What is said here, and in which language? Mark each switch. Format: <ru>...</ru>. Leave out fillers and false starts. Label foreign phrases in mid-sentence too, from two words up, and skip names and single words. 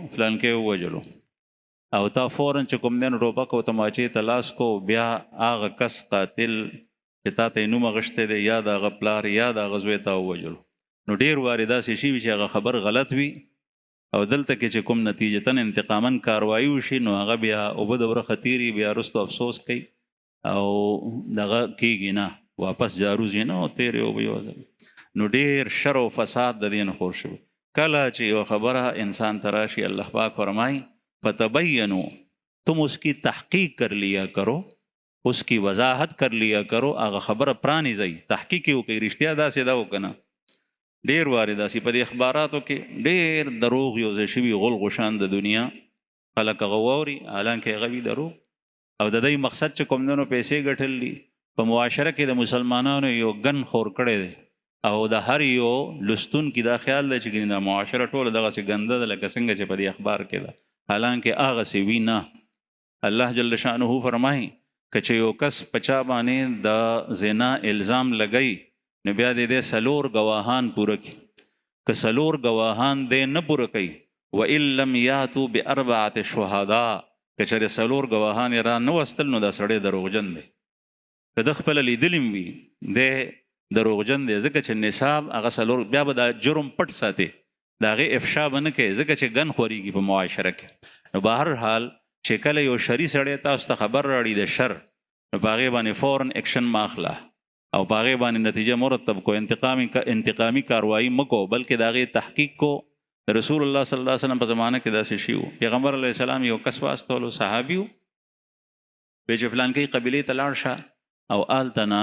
<ps>فلانکې ووجلو او تا فورا چې کوم دین ټوپک او تماچې ته لاس کو بیا هغه کس قاتل چې تا ته یې نوم اخیستی دی یا د هغه پلار یا د هغه زوی تا ووجلو نو ډېر وارې داسې شوي چې هغه خبر غلط وي او دلته کې چې کوم نتیجتاً انتقاما کاروایي وشي نو هغه بیا اوبه د ورخه تیري بیا وروستو افسوس کوي او دغه کېږي نه واپس جارو ځي نه او تیرې اوبه یو ځل نو ډېر شر او فساد د دې نه خور شوي. کله چې یو خبره انسان ته راشي الله پاک فرمایي فتبینو</ps> <ur>تم اس کی تحقیق کر لیا کرو</ur> <ps>اس کی وضاحت کر لیا کرو هغه خبره پرانیزئ تحقیق یې وکړئ رښتیا داسې ده او که نه ډېر وارې داسې په دې اخباراتو کې ډېر دروغ یو ځای شوي غول غشان د دنیا خلک هغه واوري حالانکې هغه وي دروغ او د دې مقصد چې کوم دنو پیسې ګټل دي په معاشره کې د مسلمانانو یو ګن خور کړی دی او د هر یو لستون کې دا خیال دی چې د معاشره ټوله دغسې ګنده ده لکه څنګه چې په دې اخبار کې ده حالانکې هغسې وي نه الله جل شانه فرمایي که چې یو کس په چا باندې د زنا الزام لګوي نو بیا دې څلور ګواهان پوره کړي که څلور ګواهان دې نه پوره کوي</ps> <ar>وان لم یاتوا باربعه شهداء</ar> <ps>که چېرې څلور ګواهان یې را نه وستل نو دا سړی دروغجن دی که د خپله لیدلي وي دی دروغجن دی ځکه چې نصاب هغه څلور بیا به دا جرم پټ ساتي د هغې افشا به نه کوي ځکه چې ګن خورېږي په معاشره کې نو به هر حال چې کله یو شري سړی تاسو ته خبر راړي د شر نو په هغې باندې فورن اکشن مه اخله او په هغې باندې نتیجه مرتب کو انتقامي کاروایي مه کو بلکې د هغې تحقیق کو رسول الله</ps> <ar>صلی الله علیه وسلم</ar> <ps>په زمانه کې داسې شي وو پیغمبر علیه السلام یو کس واستولو صحابي وو وایي چې فلانکۍ قبیلې ته لاړ شه او هلته</ps>